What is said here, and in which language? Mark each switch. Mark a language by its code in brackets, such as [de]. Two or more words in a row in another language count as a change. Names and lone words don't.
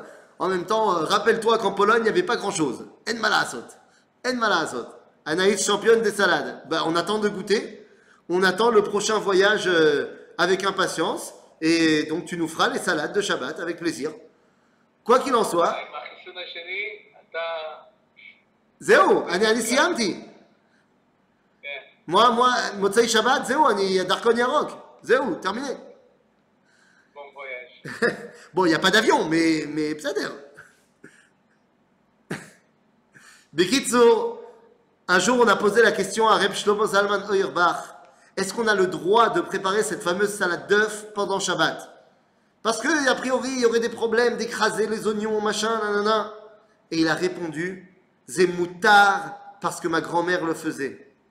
[fr] En même temps, rappelle-toi qu'en Pologne, il n'y avait pas grand-chose. [he] אין מה לעשות. [fr] Anaïs, championne des salades. Ben, on attend de goûter. On attend le prochain voyage avec impatience, et donc tu nous feras les salades de Shabbat avec plaisir. Quoi qu'il en soit, [he] עם החיסון השני, אתה... זהו, אני סיימתי. כן. moi, מוצאי שבת, זהו, אני דרכון ירוק. זהו, [fr] terminé. Bon voyage. Bon, il n'y a pas d'avion, mais בסדר. [he] בקיצור, [fr] un jour on a posé la question à Reb Shlomo Zalman Auerbach, est-ce qu'on a le droit de préparer cette fameuse salade d'œufs pendant Shabbat? Parce que, a priori, il y aurait des problèmes d'écraser les oignons, machin, nanana. Et il a répondu, c'est moutar parce que ma grand-mère le faisait.